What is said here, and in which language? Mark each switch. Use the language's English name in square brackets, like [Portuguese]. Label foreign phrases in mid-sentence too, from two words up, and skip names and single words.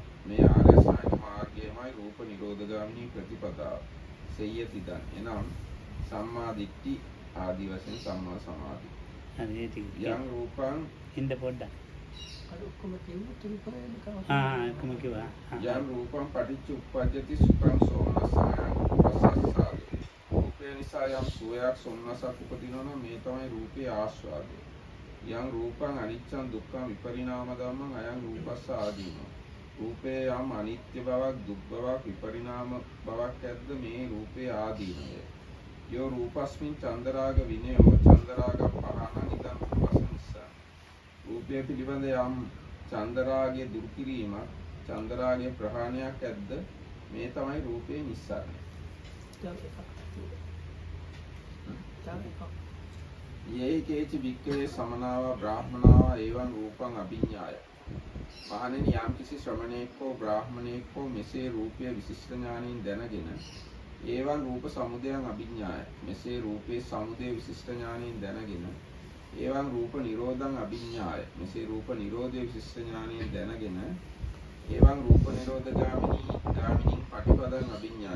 [Sinhala] මේ ආර්ය අෂ්ටාංග මාර්ගයමයි රූප නිරෝධගාමිනී ප්‍රතිපදාව. [Pali] සෙය්‍යති දන්. [Sinhala] එනම් [Pali] සම්මා දිට්ඨි [Sinhala] ආදි වශයෙන් [Pali] සම්මා සමාධි. [Sinhala] හරි ඒ ටික. [Pali] යම් රූපං [Sinhala] ඉන්න පොඩ්ඩක්. අර ඔක්කොම කියමු තුන්පරේම කවුද? කොහොම කිව්වා? [Pali] යම් රූපං පටිච්ච උප්පජ්ජති සුඛං සෝමනස්සං [Sinhala] නිසා යම් සුවයක් සොම්නසක් උපදිනවා නම් මේ තමයි රූපේ ආස්වාදය. [Pali] යම් රූපං අනිච්චං දුක්ඛං විපරිණාම ධම්මං අයං රූපස්ස ආදීනෝ. [Sinhala] රූපේ යම් අනිත්‍ය බවක් දුක් බවක් විපරිණාම බවක් ඇද්ද මේ රූපේ ආදීනය. [Pali] යෝ රූපස්මින් චන්දරාග විනයෝ චන්දරාග පහන නිදන් රූපස්ස නිසා. [Sinhala] රූපය පිළිබඳ යම් චන්දරාගය දුරු කිරීමක් චන්දරාගයේ ප්‍රහාණයක් ඇද්ද මේ තමයි රූපේ නිස්සාරණය. [Pali] යේහි කේචි භික්ඛවේ සමනාවා බ්‍රාහ්මනාවා එවං රූපං අභිඤ්ඤාය. [Sinhala] මහණෙනි යම් කිසි ශ්‍රමණේක හෝ බ්‍රාහ්මණේක හෝ මෙසේ රූපය විශිෂ්ට ඥානින් දැනගෙන [Pali] එවං රූප සමුදයං අභිඤ්ඤාය. [Sinhala] මෙසේ රූපේ සමුදය විශිෂ්ට ඥානින් දැනගෙන [Pali] එවං රූප නිරෝධං අභිඤ්ඤාය. [Sinhala] මෙසේ රූප නිරෝධය විශිෂ්ට ඥානින් දැනගෙන [Pali] එවං රූප නිරෝධගාමිනී පටිපදං අභිඤ්ඤාය.